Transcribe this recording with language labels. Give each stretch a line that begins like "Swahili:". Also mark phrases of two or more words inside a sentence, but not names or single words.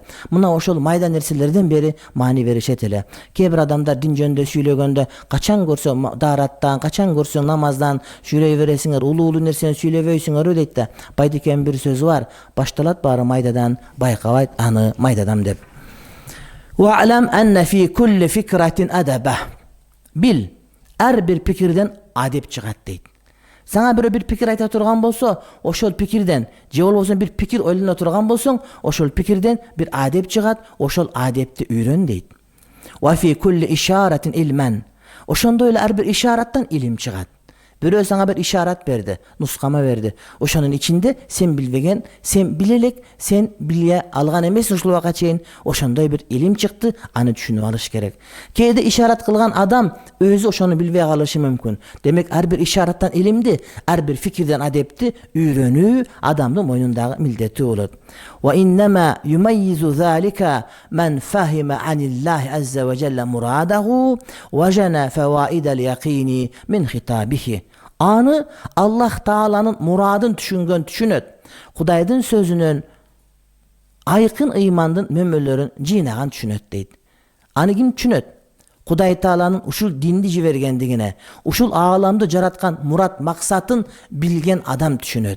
Kyrgyz: Мына ошол майда нерселерден бери маани беришет эле. Кээ бир адамдар дин жөнүндө сүйлөгөндө качан көрсөң даараттан, качан көрсөң намаздан сүйлөй бересиңер, улуу нерсени сүйлөбөйсүңөр дейт да. Байдекенин бир сөзү бар, башталат баары майдадан, байкабайт аны майдадам деп.
Arabic: واعلم أن في كل فكرة أدبا.
Kyrgyz: Bil, ар бир пикирден адеп чыгат дейт. Саңа бир пикир айта турган болсо, ошол пикирден, же болбосо бир пикир ойлоно турган болсоң, ошол пикирден бир адеп чыгат, ошол адепти үйрөн дейт.
Arabic: وفي كل إشارة علما.
Kyrgyz: Ошондой эле ар бир ишараттан илим чыгат. Бирөө саңа бир ишарат берди, нускама берди. Ошонун ичинде сен билбеген, сен билелек, сен биле алган эмес ушул убакка чейин ошондой бир илим чыкты, аны түшүнүп алыш керек. Кээде ишарат кылган адам өзү ошону билбей калышы мүмкүн. Демек ар бир ишараттан илимди, ар бир фикирден адепти үйрөнүү адамдын мойнундагы милдети болот.
Arabic: وإنما يميز ذلك من فهم عن الله عز وجل مراده وجنى فوائد اليقين من خطابه.
Kyrgyz: Аны Аллах Тааланын мурадын түшүнгөн түшүнөт. Кудайдын сөзүнүн айкын ыймандын мөмөлөрүн жыйнаган түшүнөт дейди. Аны ким түшүнөт? Кудай Тааланын ушул динди жибергендигине, ушул аламды жараткан мурат максатын билген адам түшүнөт.